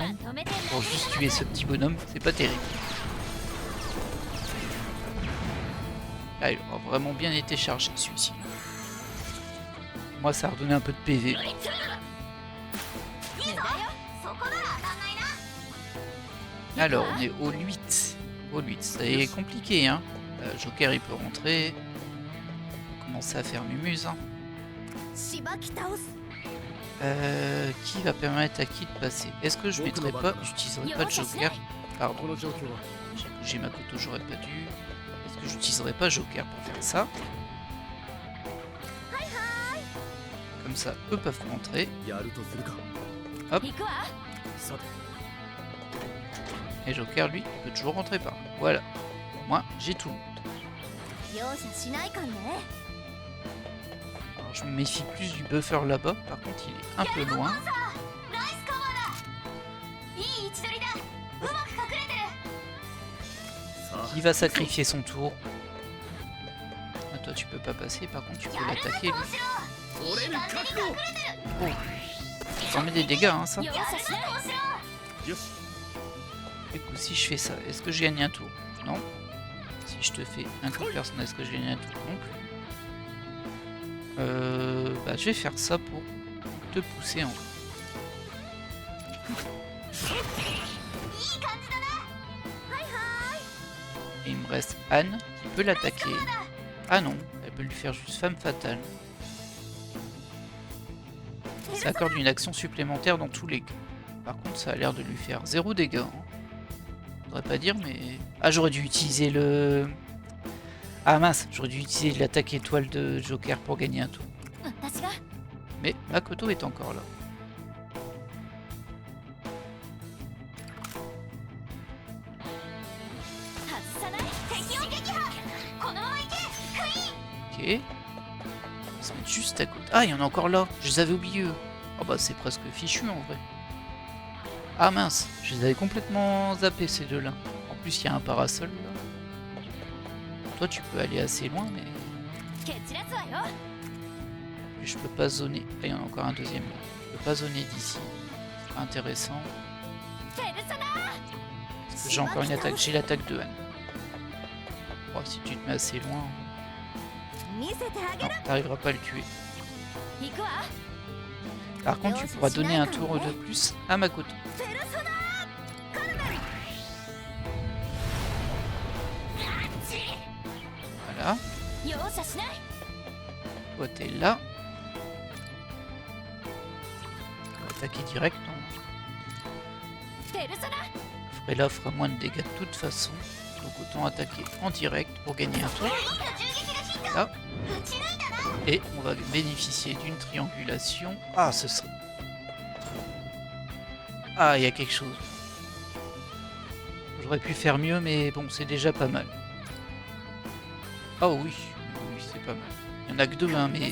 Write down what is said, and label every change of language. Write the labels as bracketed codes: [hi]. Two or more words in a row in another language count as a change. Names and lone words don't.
[ja] まとめてんだ。 [fr] pour juste tuer ce petit bonhomme, c'est pas terrible. Là, il aura vraiment bien été chargé celui-ci. Moi, ça a redonné un peu de PV. [ja] いいぞ。そこなら当たんないな。 [fr] Alors, on est au 8. Au 8, c'est compliqué, hein. Joker, il peut rentrer. On va commencer à faire mumuse. Hein. [ja] しばき倒す。 [fr] Qui va permettre à qui de passer? Est-ce que je mettrai pas, j'utiliserai pas de Joker? [ja] こ [fr] Pardon, [ja] の状況は [fr] j'ai ma couteau, j'aurais pas dû. Est-ce que j'utiliserai pas Joker pour faire ça? Comme ça, eux peuvent rentrer. [ja] やるとするか。行くわ。さて [fr] Et Joker, lui, il peut toujours rentrer par là. Voilà. Moi, j'ai tout le monde. [ja] 容赦しないかんね。 [fr] Alors, je me méfie plus du buffer là-bas. Par contre, il est un peu loin. [ja] ナイスカバーだ。いい位置取りだ。うまく隠れてる。さあ [fr] Qui va sacrifier son tour? Ah, toi, tu peux pas passer. Par contre, tu peux l'attaquer, lui. [ja] 俺に覚悟。 [fr] Ça en met des dégâts, hein, ça. [ja] 容赦しない。よし。 [fr] Du coup, si je fais ça, est-ce que je gagne un tour? Non. Si je te fais un coup de personnel, est-ce que je gagne un tour? Non plus. Bah, je vais faire ça pour te pousser en haut. [ja] いい感じだな。はいは [fr] Et il me reste Anne qui peut l'attaquer. Ah non, elle peut lui faire juste femme fatale. Ça accorde une action supplémentaire dans tous les cas. Par contre, ça a l'air de lui faire 0 dégâts. Hein. Faudrait pas dire, mais... Ah, j'aurais dû utiliser le... Ah mince, j'aurais dû utiliser l'attaque étoile de Joker pour gagner un tour. [ja] い。私が [fr] Mais Makoto est encore là. [ja] 外さない。敵を撃破。このまま行け。クイーン。 [fr] Ok. On va se mettre juste à côté. Ah, il y en a encore là. Je les avais oubliés. Eux. Oh bah c'est presque fichu en vrai. Ah mince, je les avais complètement zappés ces deux-là. En plus, il y a un parasol là. Toi, tu peux aller assez loin, mais [ja] 蹴散らすわよ。 [fr] je peux pas zoner. Ah, il y en a encore un deuxième là. Je peux pas zoner d'ici. Ce sera intéressant. [ja] ペルソナ。 [fr] Parce que j'ai encore une attaque. J'ai l'attaque de Anne. Oh, si tu te mets assez loin, [ja] 見せてあげ [fr] non, [ja] る。 [fr] t'arriveras pas à le tuer. [ja] 行くわ。 [fr] Par contre, tu pourras donner un tour de plus à Makoto. [ja] ペルソナカルメン [fr] Voilà. [ja] 容赦しない [fr] Toi, t'es là. On va attaquer direct. Non. [ja] ペルソナ [fr] Frela fera moins de dégâts de toute façon. Donc autant attaquer en direct pour gagner un tour. [ja] の銃撃がヒット [fr] Là. [ja] 撃ち抜いたな [fr] Et on va bénéficier d'une triangulation. Ah, ce serait... Ah, il y a quelque chose. J'aurais pu faire mieux, mais bon, c'est déjà pas mal. Oh oui, oui, c'est pas mal. Il y en a que deux, hein, mais...